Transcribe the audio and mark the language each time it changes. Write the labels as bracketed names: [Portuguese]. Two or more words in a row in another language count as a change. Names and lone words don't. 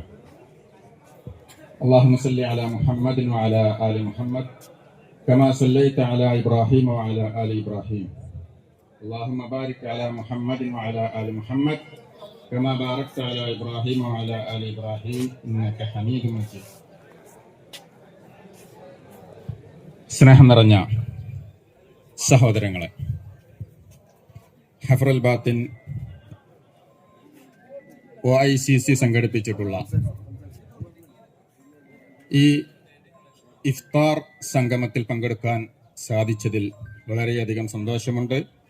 [Arabic] اللهم صل على محمد وعلى آل محمد كما صليت على إبراهيم وعلى آل إبراهيم. اللهم بارك على محمد وعلى آل محمد كما باركت على إبراهيم وعلى آل إبراهيم إنك حميد مجيد. [Malayalam] സ്നേഹം നിറഞ്ഞ സഹോദരങ്ങളെ, ഹഫറുൽ ബാത്തിൻ OICC സംഘടിപ്പിച്ചിട്ടുള്ള ഈ ഇഫ്താർ സംഗമത്തിൽ പങ്കെടുക്കാൻ സാധിച്ചതിൽ വളരെയധികം സന്തോഷമുണ്ട്.